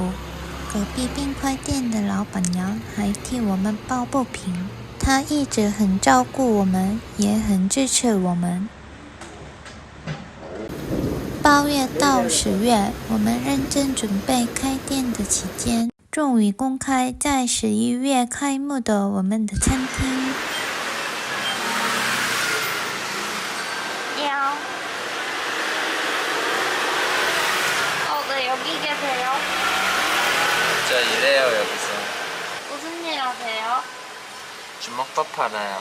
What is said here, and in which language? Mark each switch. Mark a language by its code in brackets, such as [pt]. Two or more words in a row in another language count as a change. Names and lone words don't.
[zh] 隔壁冰块店的老板娘还替我们抱不平，她一直很照顾我们，也很支持我们。8月到10月，我们认真准备开店的期间，终于公开在11月开幕的我们的餐厅。 [ko] 여기 계세요? 저 일해요 여기서. 무슨 일 하세요? 주먹밥 팔아요.